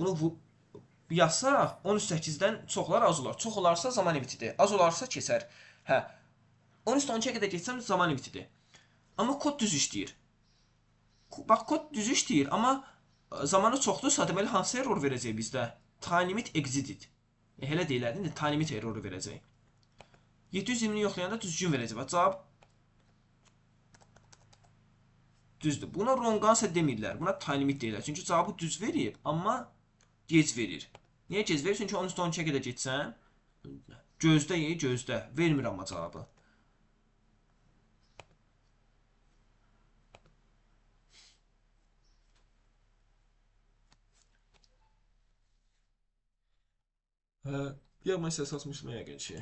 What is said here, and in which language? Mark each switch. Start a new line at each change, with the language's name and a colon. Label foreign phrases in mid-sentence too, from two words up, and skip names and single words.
Azerbaijani: Bunu yazsaq 13/8-dən çoxlar az olar. Çox olarsa zaman limitidir. Az olarsa keçər. Hə. 13/12-yə qədər keçsəm zaman limitidir. Amma kod düz işləyir. Bax, kod düz işləyir, amma zamanı çoxdursa, deməli hansı error verəcək bizdə?
English: Time limit exceeded.
Azerbaijani: Elə deyirlər, indi
English: time limit
Azerbaijani: erroru verəcək. 720-ni yoxlayanda düzgün verəcək. Bax, cavab düzdür. Buna
English: wrong answer
Azerbaijani: demirlər. Buna
English: time limit
Azerbaijani: deyirlər. Çünki cavabı düz verib, amma gec verir. Niyə gec verir? Çünki 13/12-yə qədər geçsən, gözdə gözdə. Vermir amma cavabı. Mən səs açmışdım yəqin ki.